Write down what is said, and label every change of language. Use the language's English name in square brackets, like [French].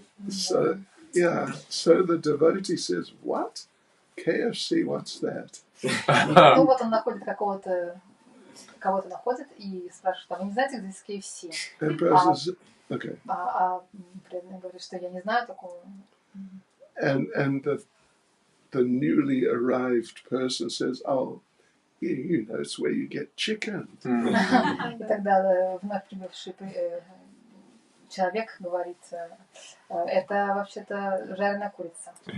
[English] So, yeah, so the devotee says, what? KFC, what's that? [Russian] Ну вот он находит кого-то находит и спрашивает, а вы не знаете, где здесь KFC? [English] And person says, okay. [Russian] Преданный говорит, что я не знаю такого. [English] And the newly arrived person says, oh, you know, it's where you get chicken. [Russian] И тогда вновь прибывший человек говорит, это вообще-то жареная курица.